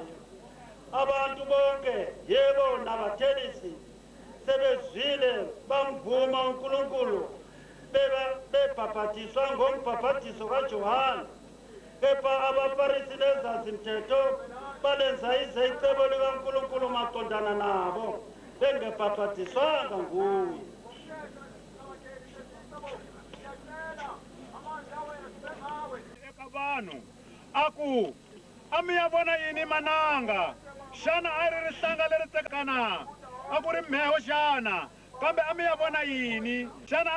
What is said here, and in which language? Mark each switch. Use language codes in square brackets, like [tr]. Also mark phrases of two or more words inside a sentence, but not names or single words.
[zu] Abantu bonke yebo nabathelisi sebezwile bamvuma uNkulunkulu bebhaphathiswa ngombhaphathiso kaJohane, kepha abaFarisi nezazi-mthetho balenza icebo likaNkulunkulu maqondana nabo bengebhaphathiswanga nguye. [ts] Vanhu aku amiyavona yini mananga xana a ri rihlanga leri tsekana a ku ri mheho xana kambe amiyavona yini xana a